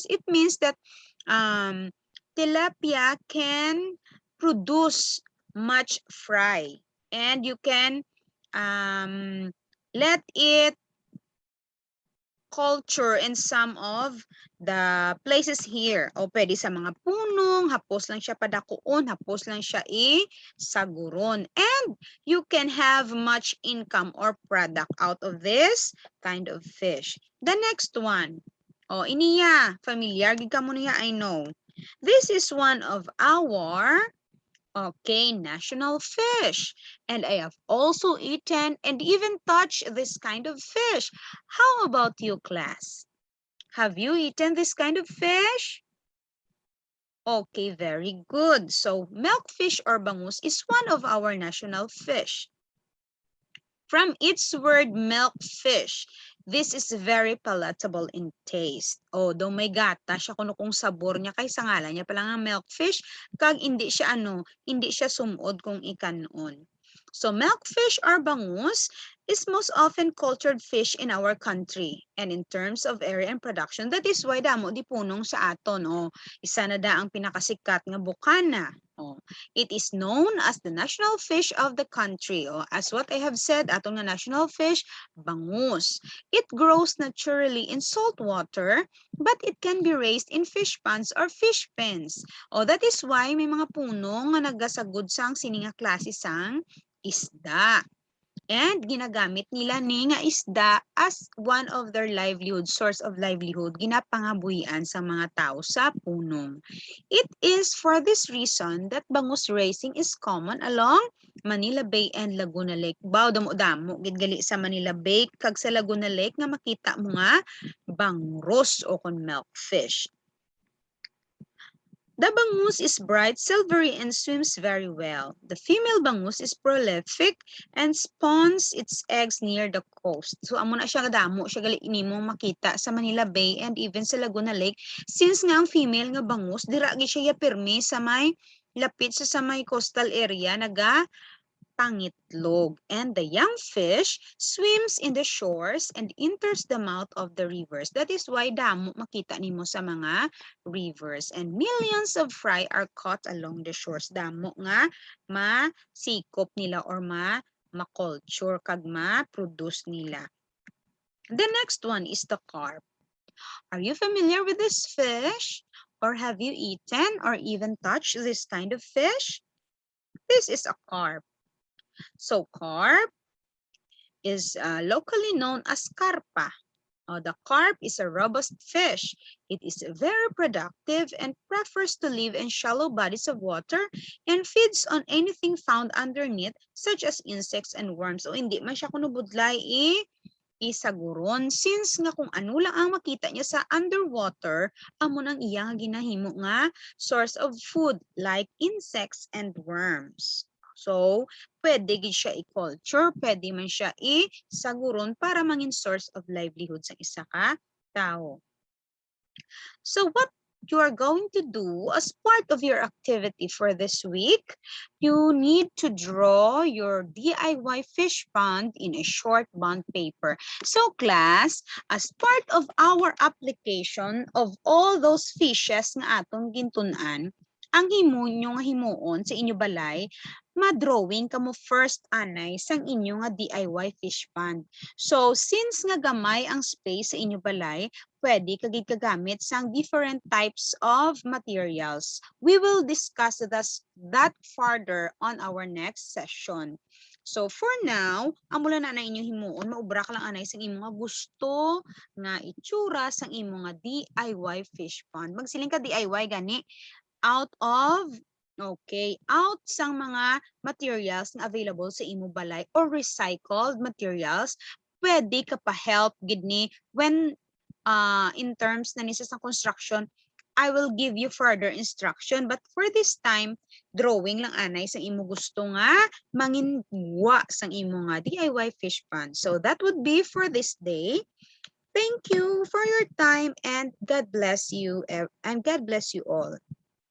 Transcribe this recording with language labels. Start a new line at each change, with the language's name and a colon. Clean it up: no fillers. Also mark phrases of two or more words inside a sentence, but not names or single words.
English: It means that tilapia can produce much fry and you can let it culture in some of the places here.
Hiligaynon: O pwede sa mga punong, hapos lang siya padakuon, hapos lang siya saguron.
English: And you can have much income or product out of this kind of fish. The next one.
Hiligaynon: O iniya, familiar gid ka mo niya,
English: I know. This is one of our national fish. And I have also eaten and even touched this kind of fish. How about you, class? Have you eaten this kind of fish? Okay, very good. So milkfish or bangus is one of our national fish. From its word milkfish, this is very palatable in taste.
Hiligaynon: Oh, do may gata siya kuno kung sabor niya kay sa ngalan niya pala nga milkfish kag hindi siya sumod kung ikanon.
English: So milkfish or bangus is most often cultured fish in our country. And in terms of area and production, that is why
Hiligaynon: damo di punong sa aton.
English: Oh, isa na da ang pinakasikat nga bukana. Oh, it is known as the national fish of the country. Oh, as what I have said,
Hiligaynon: atong nga
English: national fish,
Hiligaynon: bangus.
English: It grows naturally in salt water, but it can be raised in fish ponds or fish pens.
Hiligaynon: Oh,
English: that is why
Hiligaynon: may mga puno nga nagasagod sang sini nga klase sang isda. And ginagamit nila ni nga isda
English: as one of their livelihood, source of livelihood,
Hiligaynon: ginapangabuhian sa mga tao sa punong.
English: It is for this reason that bangus raising is common along Manila Bay and Laguna Lake.
Hiligaynon: Baw damo-damo gid gali sa Manila Bay kag sa Laguna Lake nga makita mo nga bangus o kon milkfish.
English: The bangus is bright silvery and swims very well. The female bangus is prolific and spawns its eggs near the coast.
Hiligaynon: So amo na siya damo, siya gali nimo makita sa Manila Bay
English: and even
Hiligaynon: sa Laguna Lake since nga ang female nga bangus dira gi siya pirmi sa may lapit sa may
English: coastal area
Hiligaynon: pangitlog,
English: and the young fish swims in the shores and enters the mouth of the rivers. That is why
Hiligaynon: damo makita nimo sa mga
English: rivers, and millions of fry are caught along the shores.
Hiligaynon: Damo nga masikop nila or ma-culture kag ma-produce nila.
English: The next one is the carp. Are you familiar with this fish? Or have you eaten or even touched this kind of fish? This is a carp. So carp is locally known as carpa. The carp is a robust fish. It is very productive and prefers to live in shallow bodies of water and feeds on anything found underneath such as insects and worms.
Hiligaynon: O hindi man siya kuno budlay isaguron since nga kung ano lang ang makita niya sa underwater, amo nang iya ginahimo nga
English: source of food like insects and worms. So,
Hiligaynon: pwede gid siya i-culture, pwede man siya isaguron para mangin
English: source of livelihood
Hiligaynon: sa isa ka tao.
English: So, what you are going to do as part of your activity for this week, you need to draw your DIY fish pond in a short bond paper. So class, as part of our application of all those fishes
Hiligaynon: nga atong gintunan, ang nyo nga himuon sa inyo balay, ma-drawing kamo first anay sang inyo nga
English: DIY fish pond.
Hiligaynon: So since nga gamay ang space sa inyo balay, pwede kagid kagamit sang
English: different types of materials. We will discuss that further on our next session. So for now,
Hiligaynon: amula na inyo himuon, maubra ka lang anay sang imo nga gusto nga itsura sang imo nga
English: DIY fish pond.
Hiligaynon: Magsiling ka DIY gani out sang mga materials na available sa imo balay or
English: recycled materials,
Hiligaynon: pwede ka pa help gid ni
English: when in terms
Hiligaynon: na nisa sa construction,
English: I will give you further instruction. But for this time,
Hiligaynon: drawing lang anay sa imo gusto nga manginwa sang imo nga
English: DIY fish pond. So that would be for this day. Thank you for your time and God bless you and God bless you all.